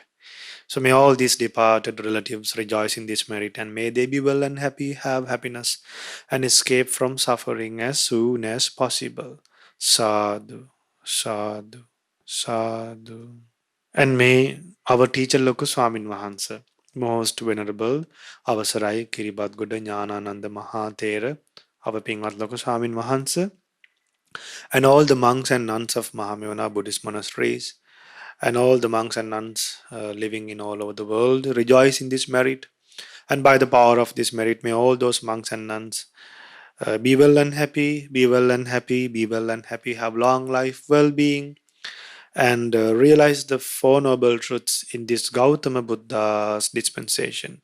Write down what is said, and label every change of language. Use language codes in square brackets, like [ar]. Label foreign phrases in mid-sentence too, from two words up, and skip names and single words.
[en] So may all these departed relatives rejoice in this merit, and may they be well and happy, have happiness, and escape from suffering as soon as possible. [pi] Sadhu, sadhu, sadhu. [en] And may our teacher Lokuswamin Mahansa, most venerable, Avasarai Kiribad Guda Jnanananda Mahatera, our Pingat Lokuswamin Mahansa, and all the monks and nuns of Mahamevana Buddhist monasteries, and all the monks and nuns living in all over the world rejoice in this merit. And by the power of this merit, may all those monks and nuns be well and happy, be well and happy, be well and happy, have long life, well being, and realize the Four Noble Truths in this Gautama Buddha's dispensation.